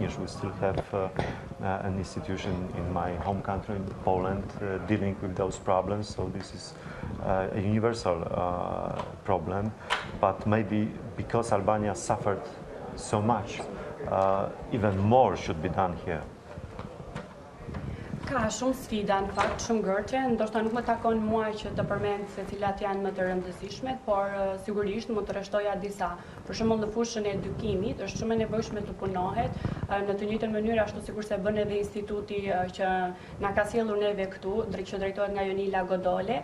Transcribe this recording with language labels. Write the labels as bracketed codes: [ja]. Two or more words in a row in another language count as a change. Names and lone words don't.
[en] We still have an institution in my home country, in Poland, dealing with those problems. So this is a universal problem, but maybe because Albania suffered so much, even more should be done here. [sq] Ka shumë sfida, në fakt, shumë gërqe, ndoshta nuk më takon mua që të përmend se cilat janë më të rëndësishme, por sigurisht mund të rreshtoja disa. Për shembull, në fushën e edukimit është shumë e nevojshme të punohet në të njëjtën mënyrë ashtu sikur se bën edhe instituti që na ka sjellur neve këtu, që drejtohet nga Jonila Godole.